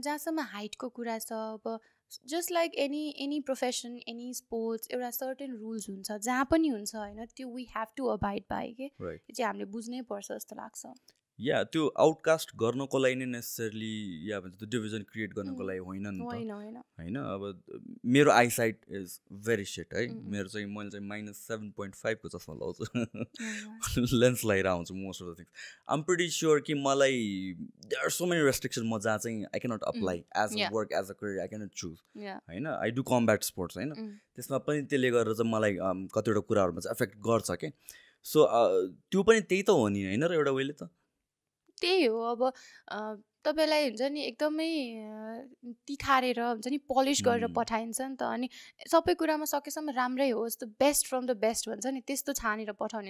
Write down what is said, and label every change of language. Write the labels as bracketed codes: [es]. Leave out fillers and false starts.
[ne] जहाँसम्म हाइटको कुरा छ, अब [en] just like any profession, any sports, [ne] एउटा सर्टेन रुल्स हुन्छ जहाँ पनि हुन्छ होइन. त्यो [en] we have to abide by [ne] के. त्यो चाहिँ हामीले बुझ्नै पर्छ जस्तो लाग्छ. या त्यो आउटकास्ट गर्नको लागि नै नेसेसरली या भन्छ त्यो डिभिजन क्रिएट गर्नको लागि होइन नि त होइन. अब मेरो आइसाइट इज भेरी सेट है. मेरो चाहिँ मैले चाहिँ -7.5 को चस्मा लाउँछु, लेन्स लगाएर आउँछु [en] Most of the things. I am pretty sure [ne] कि मलाई [en] there are so many restriction [ne] म जहाँ चाहिँ [en] I cannot apply as a work, as a career I cannot choose [ne] होइन. [en] I do combat sports [ne] होइन. त्यसमा पनि त्यसले गरेर चाहिँ मलाई कतिवटा कुराहरूमा चाहिँ एफेक्ट गर्छ क्या. सो त्यो पनि त्यही त हो नि होइन र एउटा वेले त त्यही हो. अब तपाईँलाई हुन्छ नि एकदमै तिखारेर हुन्छ नि पलिस गरेर पठाइन्छ नि त. अनि सबै कुरामा सकेसम्म राम्रै होस्, [en] the best from the best [ne] भन्छ नि, त्यस्तो छानेर पठाउने.